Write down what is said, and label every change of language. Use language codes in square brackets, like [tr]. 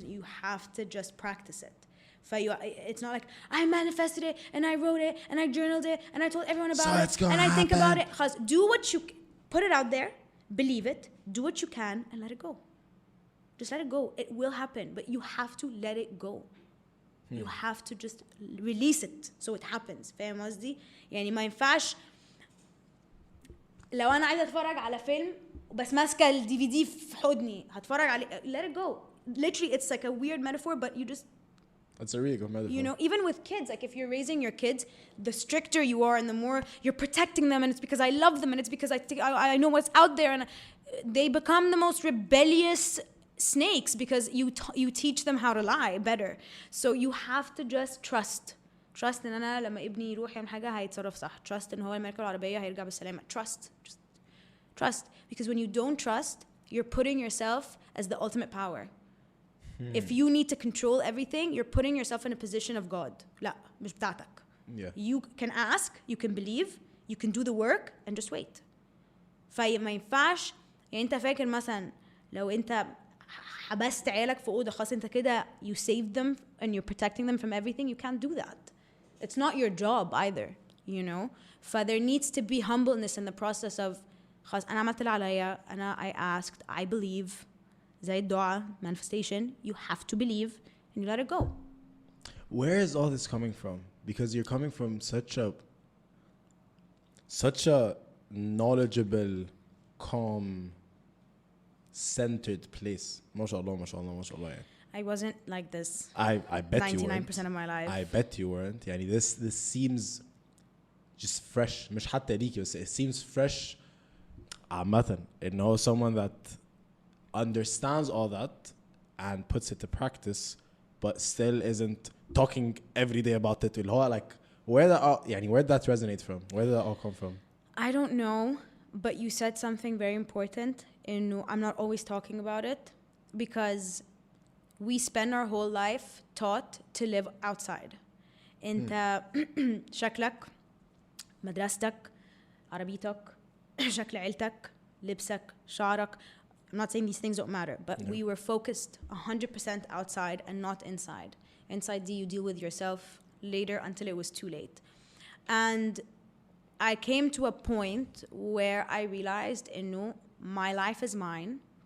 [en] You have to just practice it. It's not like, I manifested it, and I wrote it, and I journaled it, and I told everyone about it, and I think about it. Do what you... Put it out there. Believe it. Do what you can, and let it go. Just let it go. It will happen, but you have to let it go. You have to just release it so it happens. [ar] فاهم قصدي؟ يعني ما ينفعش لو أنا عايزة أتفرج على فيلم بس ماسكة الدي في دي في حضني هتفرج عليه. [en] Let it go. Literally, it's like a weird metaphor, but you just... It's a really good metaphor. You know, even with kids, like if you're raising your kids, the stricter you are and the more you're protecting them, and it's because I love them, and it's because I know what's out there, and they become the most rebellious snakes because you teach them how to lie better. So you have to just trust [ar] ان انا لما ابني يروح يعمل حاجه هيتصرف صح. [en] Trust [ar] ان هو لما يركب العربيه هيرجع بالسلامه. [en] Just trust, because when you don't trust, you're putting yourself as the ultimate power. If you need to control everything, you're putting yourself in a position of God. [ar] لا مش بتاعتك. [en] Yeah. You can ask, you can believe, you can do the work and just wait. [ar] فما ينفعش يعني انت فاكر مثلا لو انت حبست عيالك في أوضة خلاص انت كده [en] you saved them and you're protecting them from everything. You can't do that. It's not your job either, you know. There needs to be humbleness in the process of [ar] خلاص أنا عملت اللي عليا أنا [en] I asked I believe [ar] زي الدعاء [en] manifestation. You have to believe and you let it go. Where is all this coming from? Because you're coming from such a knowledgeable, calm, centered place. [ar] ما شاء الله ما شاء الله ما شاء الله يعني. [en] I wasn't like this. I bet you weren't. 99% of my life. I bet you weren't. [ar] يعني [en] this seems just fresh. [ar] مش حتى ليكي بس [en] it seems fresh. [ar] عامة إنه [en] someone that understands all that and puts it to practice, but still isn't talking every day about it. [ar] اللي هو [en] like where did that resonate from? Where did that all come from? I don't know, but you said something very important. I'm not always talking about it because we spend our whole life taught to live outside. [ar] انت شكلك مدرستك عربيتك شكل عيلتك لبسك شعرك. [en] I'm not saying these things don't matter, but we were focused 100% outside and not inside. Inside you deal with yourself later until it was too late. And I came to a point where I realized my life is mine.